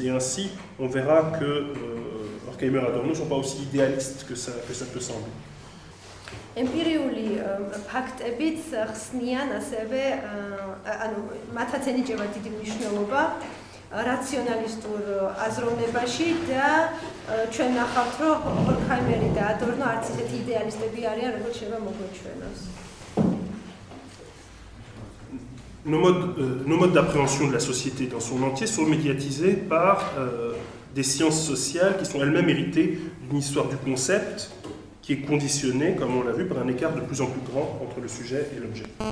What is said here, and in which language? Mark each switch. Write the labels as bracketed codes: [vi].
[fr] Et ainsi, on verra que Horkheimer et Adorno ne sont pas aussi idéalistes que ça peut sembler. [ka] ემპირიული ფაქტებიც ხსნიან ასევე, ანუ მათაც ენიჭება დიდი მნიშვნელობა რაციონალისტურ აზროვნებაში და ჩვენ ნახავთ, რომ ჰორქჰაიმერი და ადორნო არც ისეთი იდეალისტები არიან, როგორც შეიძლება მოგვეჩვენოს. [fr] Nos modes d'appréhension de la société dans son entier sont médiatisés par des sciences sociales qui sont elles-mêmes héritées d'une histoire du concept qui est conditionnée, comme on l'a vu, par un écart de plus en plus grand entre le sujet et l'objet.